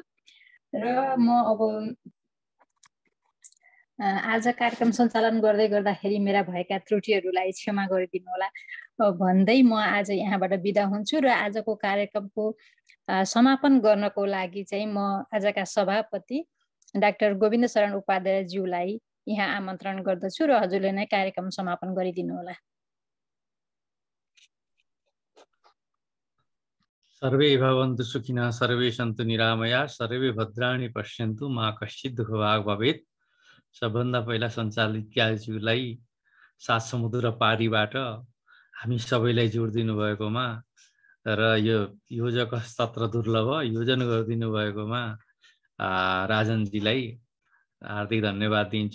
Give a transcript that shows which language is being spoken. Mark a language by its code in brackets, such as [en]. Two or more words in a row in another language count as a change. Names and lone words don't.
[ne] र म अब आज कार्यक्रम सञ्चालन गर्दाखेरि मेरा भएका त्रुटिहरूलाई क्षमा गरिदिनु होला भन्दै म आज यहाँबाट बिदा हुन्छु। र आजको कार्यक्रमको समापन गर्नको लागि चाहिँ म आजका सभापति डाक्टर गोविन्द शरण उपाध्यायज्यूलाई यहाँ आमन्त्रण गर्दछु र हजुरले नै कार्यक्रम समापन गरिदिनु होला। [sa] सर्वे भवन्तु सुखिनः, सर्वे सन्तु निरामया, सर्वे भद्राणि पश्यन्तु, मा कश्चित् दुःखभाग् भवेत्। [ne] सबभन्दा पहिला सञ्चालित ज्ञालज्यूलाई सात समुद्र पारीबाट हामी सबैलाई जोडिदिनु भएकोमा र यो योजक हस्तात्र दुर्लभ योजना गरिदिनु भएकोमा राजनजीलाई हार्दिक धन्यवाद दिन्छु।